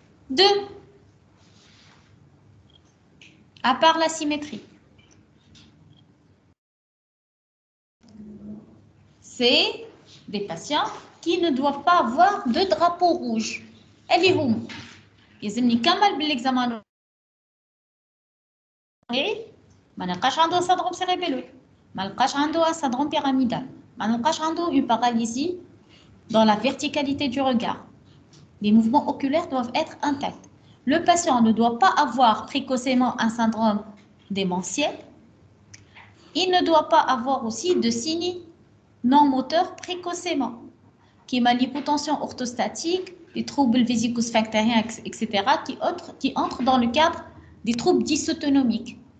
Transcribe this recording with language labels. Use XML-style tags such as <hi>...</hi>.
<fr>Deux, à part la symétrie, c'est des patients qui ne doivent pas avoir de drapeau rouge.</fr> <ar>اللي هم يلزم نكمل بالاكزامان ما نلقاش عنده</ar> <fr>syndrome cérébelleux,</fr> <ar>ما نلقاش عنده</ar> <fr>un syndrome pyramidal,</fr> <ar>ما نلقاش عنده</ar> <fr>une paralysie dans la verticalité du regard. Les mouvements oculaires doivent être intacts. Le patient ne doit pas avoir précocement un syndrome démentiel. Il ne doit pas avoir aussi de signes non moteurs précocement, qui est l'hypotension orthostatique, les troubles vésico-sphinctériens, etc., qui entrent dans le cadre des troubles dysautonomiques.</fr>